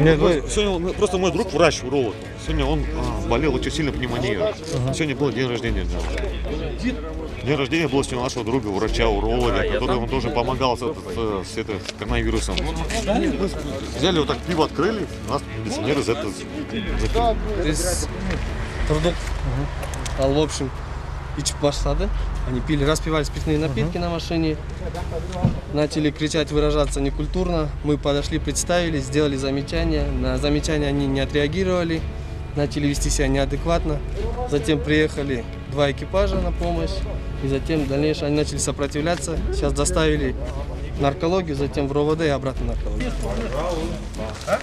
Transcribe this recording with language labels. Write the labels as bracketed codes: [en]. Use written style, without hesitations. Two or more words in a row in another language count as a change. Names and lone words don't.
[ru] Нет, сегодня просто мой друг врач, уролог. Сегодня он болел очень сильно пневмонией. Сегодня был день рождения. День рождения был сегодня нашего друга, врача, уролога, который он тоже помогал с этой коронавирусом. Мы взяли вот так пиво открыли, нас милиционеры за это закрыли. [gag] Biz durduk. Al [ru] в общем [gag] içip başladı. [ru] Они пили, распивали спиртные напитки на машине. Начали кричать, выражаться некультурно. Мы подошли, представились, сделали замечания. На замечания они не отреагировали. Начали вести себя неадекватно. Затем приехали 2 экипажа на помощь. И затем в дальнейшем они начали сопротивляться. Сейчас доставили в наркологию, затем в РОВД и обратно в наркологию.